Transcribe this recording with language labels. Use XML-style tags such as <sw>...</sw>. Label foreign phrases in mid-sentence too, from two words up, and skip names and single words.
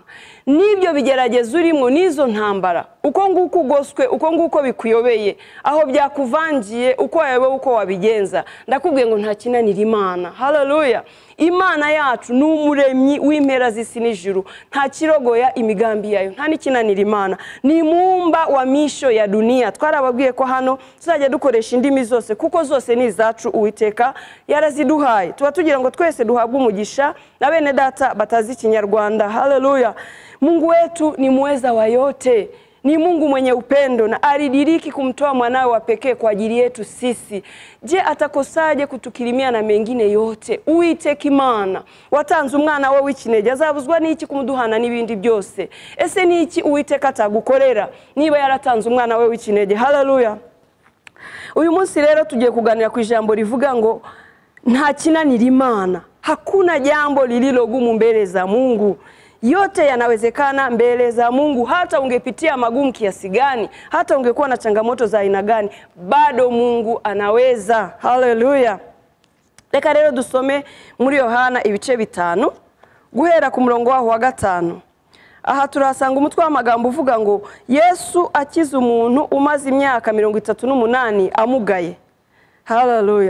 <rw>Nibyo bigerageza urimo nizo ntambara, uko nguko ugoswe, uko nguko bikuyobeye, aho byakuvangiye, uko wayobewe uko wabigenza, ndakubwiye ngo nta kinanira Imana. Haleluya. Imana yacu ni umuremyi w'impera z'isi n'ijuru, nta kirogoya imigambi yayo, nta n'ikinanira Imana.</rw> <sw>Ni muumba wa misho ya dunia.</sw> <rw>Twarababwiye ko hano tuzajya dukoresha indimi zose kuko zose ni izacu Uwiteka yaraziduhaye. Tuba tugira ngo twese duhabwe umugisha na bene data batazi Kinyarwanda. Haleluya.</rw> <sw>Mungu wetu ni muweza wa yote. Ni Mungu mwenye upendo na alidiriki kumtoa mwanawe wa pekee kwa ajili yetu sisi. Je, atakosaje kutukirimia na mengine yote?</sw> <rw>Uwiteka Imana watanze umwana we w'ikinege, azabuzwa n'iki kumuduhana n'ibindi byose? Ese ni iki Uwiteka atagukorera niba yaratanze umwana we w'ikinege? Haleluya. Uyu munsi rero tugiye kuganira ku ijambo rivuga ngo nta kinanira Imana.</rw> <sw>Hakuna jambo lililogumu mbele za Mungu. Yote yanawezekana mbele za Mungu. Hata ungepitia magumu kiasi gani, hata ungekuwa na changamoto za aina gani, bado Mungu anaweza. Haleluya.</sw> <rw>Reka rero dusome muri Yohana ibice 5 guhera ku murongo waho wa 5. Aha turasanga umutwe w'amagambo uvuga ngo Yesu akiza umuntu umaze imyaka 38 amugaye. Haleluya.</rw>